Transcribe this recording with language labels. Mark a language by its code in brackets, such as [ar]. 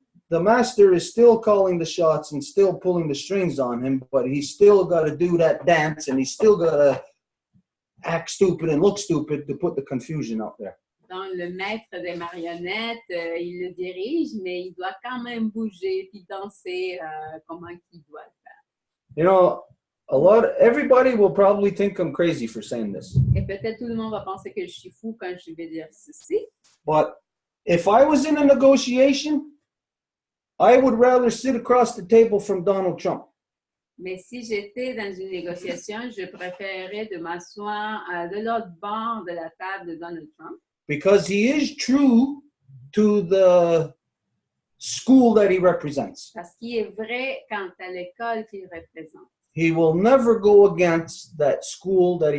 [en] the master is still calling the shots and still pulling the strings on him, but he's still got to do that dance and he's still got to act stupid and look stupid to put the confusion out there. [fr] Donc, le maître des marionnettes, il le dirige, mais il doit quand même bouger puis danser comment il doit le faire. [en] You know, everybody will probably think I'm crazy for saying this. [fr] Et peut-être tout le monde va penser que je suis fou quand je vais dire ceci. [en] But if I was in a negotiation, I would rather sit across the table from Donald Trump. [fr] Mais si j'étais dans une négociation, je préférerais de m'asseoir de l'autre bord de la table de Donald Trump. [en] Because he is true to the school that he represents. [fr] Parce qu'il est vrai quant à l'école qu'il représente. [en] He will never go against that school that he